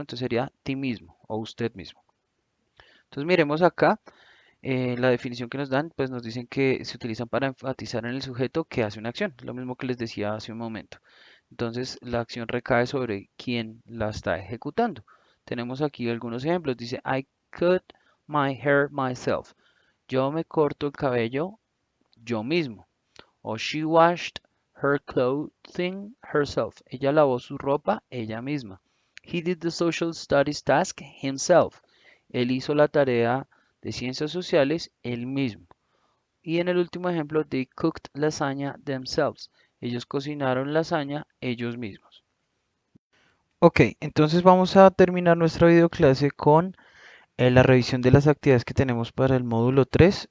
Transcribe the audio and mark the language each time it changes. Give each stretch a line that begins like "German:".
Spanish: Entonces sería ti mismo o usted mismo. Entonces miremos acá. La definición que nos dan, pues nos dicen que se utilizan para enfatizar en el sujeto que hace una acción, lo mismo que les decía hace un momento. Entonces, la acción recae sobre quien la está ejecutando. Tenemos aquí algunos ejemplos.
English: Dice, I cut my hair myself.
Spanish: Yo me corto el cabello yo mismo.
English: O she washed her clothing herself.
Spanish: Ella lavó su ropa ella misma.
English: He did the social studies task himself.
Spanish: Él hizo la tarea de ciencias sociales él mismo. Y en el último ejemplo,
English: they cooked lasagna themselves.
Spanish: Ellos cocinaron lasaña ellos mismos. Ok, entonces vamos a terminar nuestra videoclase con la revisión de las actividades que tenemos para el módulo 3.